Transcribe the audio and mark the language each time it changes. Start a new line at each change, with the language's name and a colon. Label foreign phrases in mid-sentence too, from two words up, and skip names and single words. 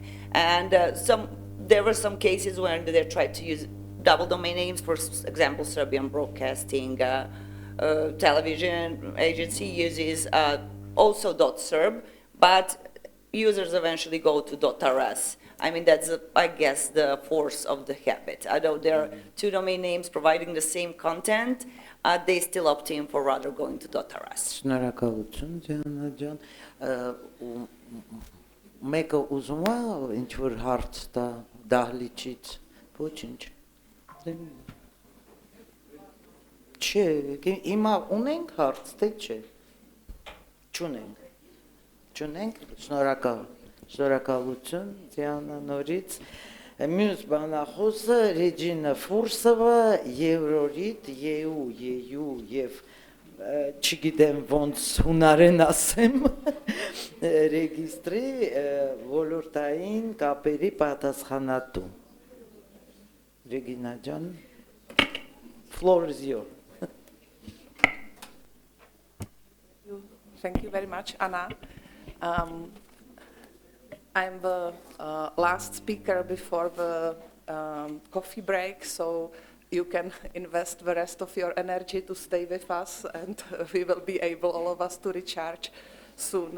English: And there were some cases where they tried to use double domain names, for example, Serbian Broadcasting Television Agency uses also .serb, but users eventually go to .rs. I mean, that's, I guess, the force of the habit. Although there are two domain names providing the same content, they still opt in for rather going to .rs.
Armenian: Շնորհակալություն, Դիանա ջան։ Մեկը ուզում է ինչ-որ հարց տա դահլիճից, ոչինչ։ Չէ, հիմա ունենք հարց, թե չէ։ Չունենք, շնորհակալություն, Դիանա նորից։ Մյուս բանախոսը Ռեջինա Ֆուրսովը, Եվրորիտ, ԵՈ եւ չգիտեմ ոնց հունարեն ասեմ, ռեգիստրի ոլորտային կապերի պատասխանատու։
English: Regina John, floor is yours. Thank you very much, Anna. I'm the last speaker before the coffee break, so you can invest the rest of your energy to stay with us, and we will be able, all of us, to recharge soon.